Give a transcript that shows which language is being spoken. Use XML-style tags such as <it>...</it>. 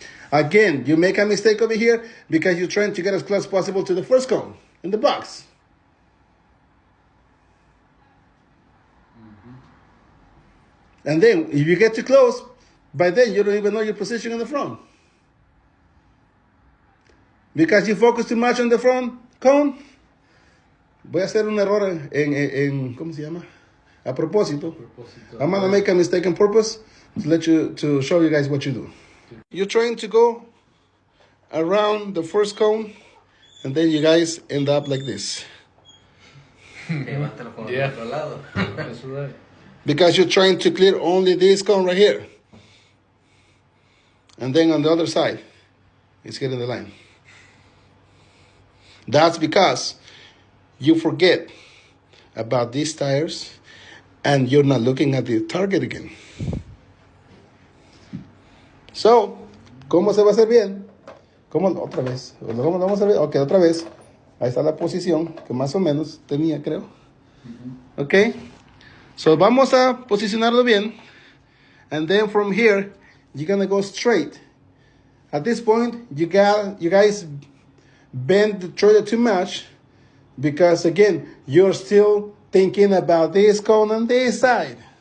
<en>Again, you make a mistake over here because you're trying to get as close as possible to the first cone in the box. And then, if you get too close, by then you don't even know your position in the front. Because you focus too much on the front cone.</en> <es>Voy a hacer un error en ¿cómo se llama? A propósito.</es> <en>I'm going to make a mistake on purpose to show you guys what you do. You're trying to go around the first cone, and then you guys end up like this. Yeah. That's right. Because you're trying to clear only this cone right here. And then on the other side, it's hitting the line. That's because you forget about these tires and you're not looking at the target again.</en> <es>So, ¿cómo se va a hacer bien? ¿Cómo? Otra vez. ¿Cómo lo vamos a hacer bien? Ok, otra vez. Ahí está la posición que más o menos tenía, creo. Ok. So, vamos a posicionarlo bien.</es> <en>And then from here, you're going to go straight. At this point, you guys bend the trailer too much because, again, you're still thinking about this cone on this side.</en>